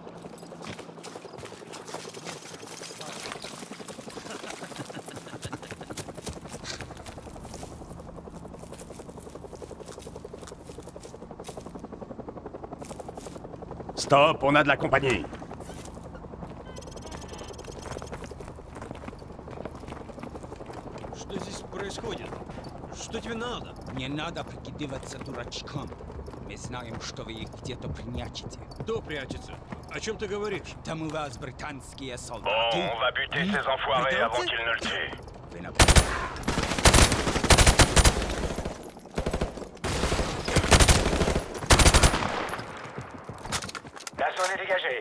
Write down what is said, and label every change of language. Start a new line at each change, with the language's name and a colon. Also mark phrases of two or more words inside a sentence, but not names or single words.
French: Stop, on a de la compagnie.
Russian: Что здесь происходит? Что тебе надо? Не надо прикидываться дурачком. Мы знаем, что вы их где-то прячете. Кто прячется? О чем ты говоришь? Там у вас британские
French: Bon,
Russian: солдаты.
French: on va buter ces enfoirés avant qu'ils ne le tuent.
Russian: Вы на-
French: La zone est dégagée.